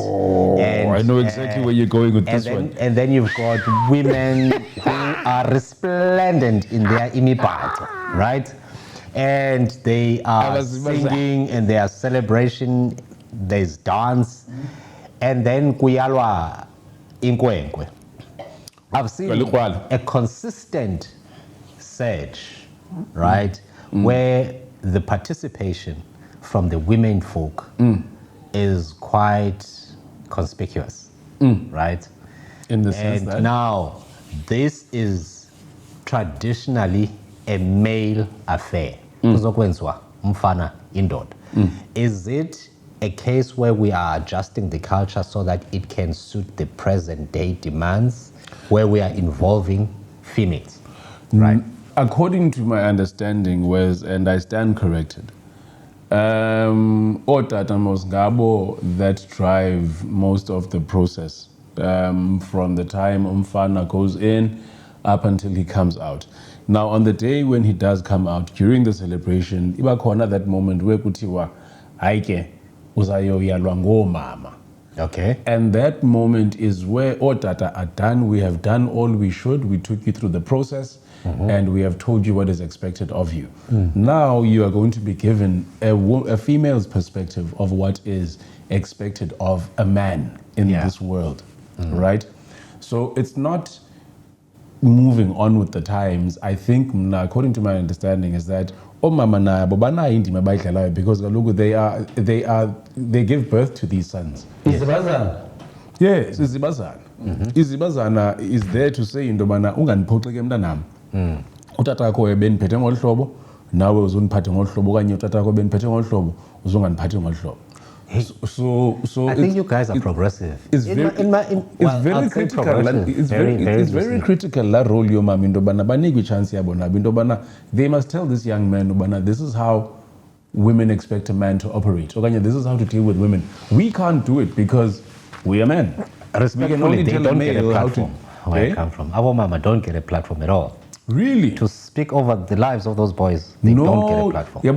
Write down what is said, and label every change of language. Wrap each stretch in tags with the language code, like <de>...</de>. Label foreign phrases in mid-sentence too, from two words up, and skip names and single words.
<en>And, I know exactly where you're going with this one. And then you've got women who are resplendent in their imibhaco, right? And they are singing and there are celebration, there's dance, and then</en> <xh>kuyalwa inkwenkwe.</xh> <en>I've seen a consistent surge, right, where the participation from the women folk is quite conspicuous, right? In the sense and that now this is traditionally a male affair.</en> <xh>Kuzokwenziwa umfana indoda.</xh> <en>Is it a case where we are adjusting the culture so that it can suit the present day demands, where we are involving females, right? According to my understanding was, and I stand corrected,</en> <xh>otata ngabo</xh> <en>that drive most of the process from the time umfana goes in up until he comes out. Now on the day when he does come out, during the celebration,</en> <xh>iba khona</xh> <en>that moment where</en> <xh>kuthiwa hayike uzayoyalwa ngomama.</xh> <en>Okay. And that moment is where otata are done. We have done all we should. We took you through the process. and we have told you what is expected of you. Now you are going to be given a female's perspective of what is expected of a man in this world, right? So it's not moving on with the times. I think, according to my understanding, is that because they give birth to these sons.</en> <xh>Yes, izibazana. Izibazana</xh> <en>is there to say</en> <xh>into bana unganiphoxeke mntanami. Utata wakho ebeniphethe ngolu hlobo, nawe uzundiphathe ngolu hlobo okanye utata wakho ebeniphethe ngolu hlobo, uzunganiphathi ngolu hlobo.</xh> <en>So I think you guys are progressive. It's very critical. It's very critical that role your mom</en> <xh>into bana banikwe</xh> <en>chance</en> <xh>yabo na into bana</xh> <en>they must tell this young man bana this is how women expect a man to operate. Okanye this is how to deal with women. We can't do it because we are men. Respectfully, they don't get a platform where I come from. Our mama don't get a platform at all. Really? To speak over the lives of those boys, they don't get a platform.</en>